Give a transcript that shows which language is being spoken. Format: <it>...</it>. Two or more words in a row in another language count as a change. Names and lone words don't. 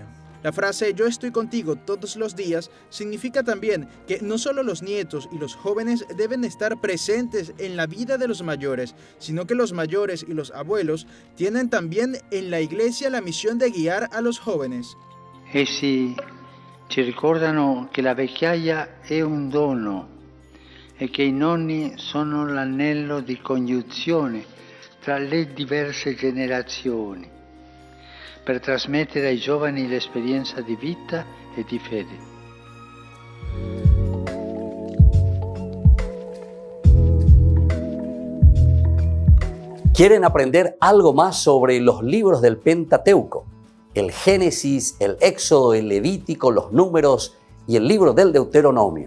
<es>La frase "yo estoy contigo todos los días" significa también que no solo los nietos y los jóvenes deben estar presentes en la vida de los mayores, sino que los mayores y los abuelos tienen también en la Iglesia la misión de guiar a los jóvenes.</es> <it>Essi ci ricordano che la vecchiaia è un dono e che i nonni sono l'anello di congiunzione tra le diverse generazioni per trasmettere ai giovani l'esperienza di vita e di fede.</it> <es>¿Quieren aprender algo más sobre los libros del Pentateuco? El Génesis, el Éxodo, el Levítico, los Números y el libro del Deuteronomio.</es>